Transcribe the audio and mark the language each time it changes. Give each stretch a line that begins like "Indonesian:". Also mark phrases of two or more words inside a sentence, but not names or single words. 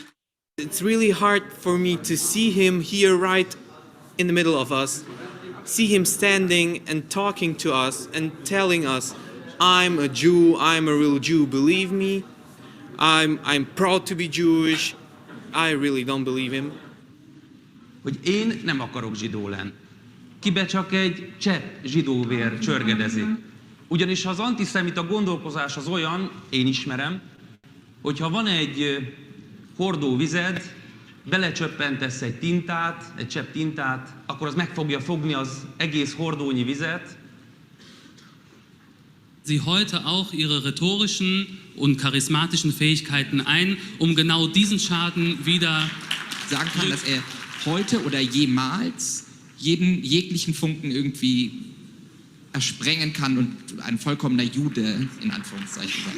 English: It's really hard for me to see him here right in the middle of us, see him standing and talking to us and telling us, I'm a Jew, I'm a real Jew, believe me, I'm proud to be Jewish. I really don't believe him.
Hungarian: Hogy én nem akarok zsidó lenni. Kibe csak egy csepp zsidó vér csörgedezik. Ugyanis az antiszemita gondolkozás az olyan, én ismerem, hogyha van egy hordó vized, belecsöppentesz egy tintát, egy csepp tintát, akkor az meg fogja fogni az egész hordónyi vizet.
German: Sie heute auch ihre rhetorischen und charismatischen Fähigkeiten ein, um genau diesen Schaden wieder sagen kann, dass er heute oder jemals jeglichen Funken irgendwie ersprengen kann und ein vollkommener Jude in Anführungszeichen sein.